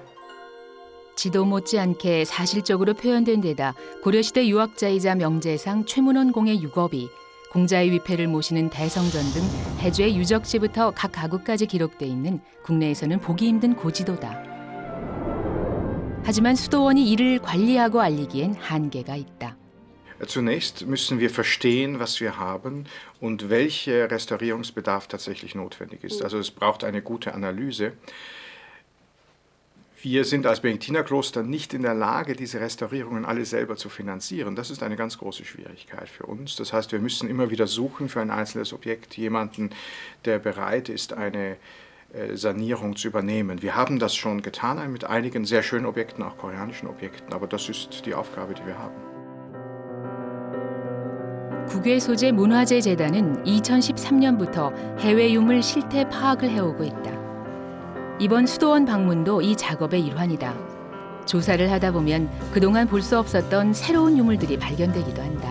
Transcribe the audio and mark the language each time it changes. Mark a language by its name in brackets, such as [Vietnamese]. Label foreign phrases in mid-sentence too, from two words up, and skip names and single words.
[Korean] 지도 못지않게 사실적으로 표현된 데다 고려시대 유학자이자 명재상 최문원 공의 유겁이 공자의 위패를 모시는 대성전 등 해주의 유적지부터 각 가구까지 기록돼 있는 국내에서는 보기 힘든 고지도다. 하지만 수도원이 이를 관리하고 알리기엔 한계가 있다. [German] Zunächst müssen wir verstehen, was wir haben und welcher Restaurierungsbedarf tatsächlich notwendig ist. Also es braucht eine gute Analyse. Wir sind als Benediktinerkloster nicht in der Lage, diese Restaurierungen alle selber zu finanzieren. Das ist eine ganz große Schwierigkeit für uns. Das heißt, wir müssen immer wieder suchen für ein einzelnes Objekt jemanden, der bereit ist, eine Sanierung zu übernehmen. Wir haben das schon getan mit einigen sehr schönen Objekten, auch koreanischen Objekten, aber das ist die Aufgabe, die wir haben. [Korean] 국외 소재 문화재 재단은 2013년부터 해외 유물 실태 파악을 해오고 있다. 이번 수도원 방문도 이 작업의 일환이다. 조사를 하다 보면 그동안 볼 수 없었던 새로운 유물들이 발견되기도 한다.